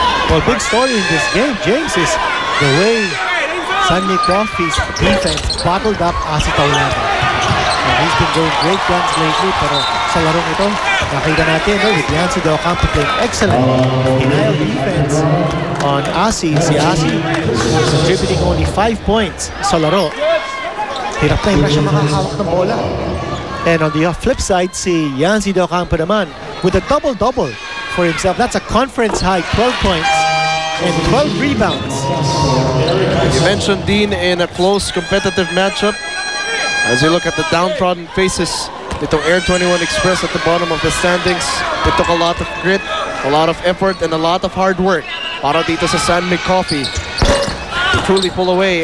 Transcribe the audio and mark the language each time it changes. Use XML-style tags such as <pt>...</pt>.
<en>Well, big story in this game, James, is the way San Mig Coffee's defense bottled up Asi Taulava. He's been doing great guns lately,</en> <tl>pero sa larong ito, nakita natin</tl> <en>with Yancy Del Campo playing excellent denial defense on Asi. Si Asi contributing only 5 points</en> <tl>sa laro. Hirap na siya makahawak ng bola.</tl> <en>And on the flip side, si Yancy Del Campo naman with a double-double for himself. That's a conference high, 12 points and 12 rebounds. You mentioned Dean in a close competitive matchup. As you look at the downtrodden faces, itong Air 21 Express at the bottom of the standings, it took a lot of grit, a lot of effort, and a lot of hard work</en> <tl>para dito sa</tl> <en>San Mig Coffee to truly pull away.</en>